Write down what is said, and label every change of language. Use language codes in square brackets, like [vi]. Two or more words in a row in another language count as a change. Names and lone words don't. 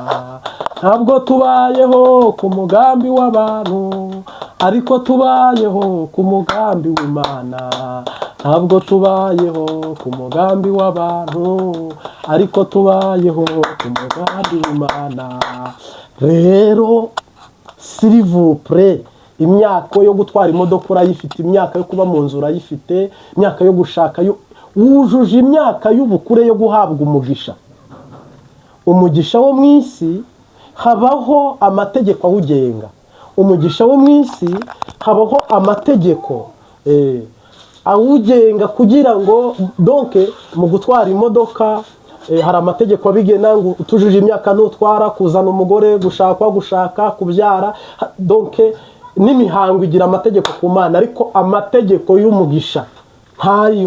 [rw] Ntabwo tubayeho ku mugambi w'abantu, ariko tubayeho ku mugambi w'Imana. Ntabwo tubayeho ku mugambi w'abantu, ariko tubayeho ku mugambi w'Imana. [fr] Rero s'il vous plaît, [rw] imyaka yo gutwara imodoka urayifite, imyaka yo kuba mu nzu urayifite, imyaka yo gushaka wujuje imyaka y'ubukure yo guhabwa umugisha. Umugisha wo mu isi habaho amategeko awugenga. Umugisha wo mu isi habaho amategeko awugenga kugira ngo donc mu gutwara imodoka hari amategeko abigena ngo utujuje imyaka ntutwara, kuzana umugore, gushaka, kubyara, donc n'imihango igira amategeko ku Mana, ariko amategeko y'umugisha ntayo.